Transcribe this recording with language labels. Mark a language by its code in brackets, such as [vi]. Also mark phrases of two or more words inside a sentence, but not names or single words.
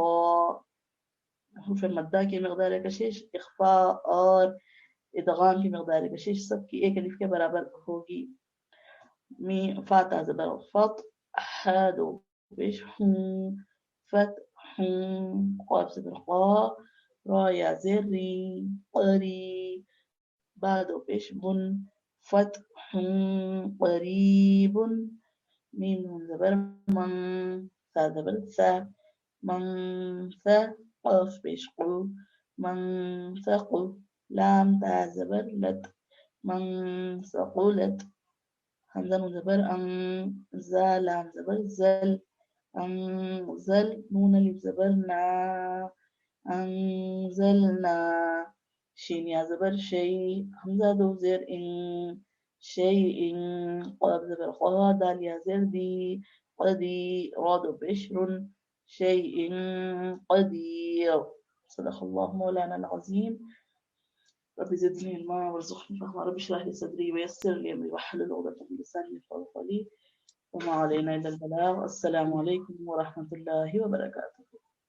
[ur] حروف مدہ کی مقدار کشش اخفاء اور ادغام کی مقدار کشش سب کی ایک الف کے برابر ہوگی. فا تا زبر فط، حا دو پیش ہوں، فتح، قاف زبر قا، را یا زیر ری، قری، با دو پیش بن، فتح قریب، میم نون زبر من، سا زبر سا، من سا، قاف پیش قو، من ثقل، لام تا زبر لت، من ثقلت، حمزہ نون زبر ان، زا لام زبر زل، انزل، نون الف زبر نا، انزلنا، شین یا زبر شی، حمزہ دو زیر ان، شیء، قاف زبر قا، دال یا زیر دی، قدی، را دو پیش رن، شیء قدیر. [ar] صدق اللہ مولانا العظیم. رب زدني علما وارزقني فهما، رب اشرح لي صدري ويسر لي امري واحلل عقدة من لساني يفقهوا قولي. وما علينا الا البلاغ. السلام عليكم ورحمة الله وبركاته.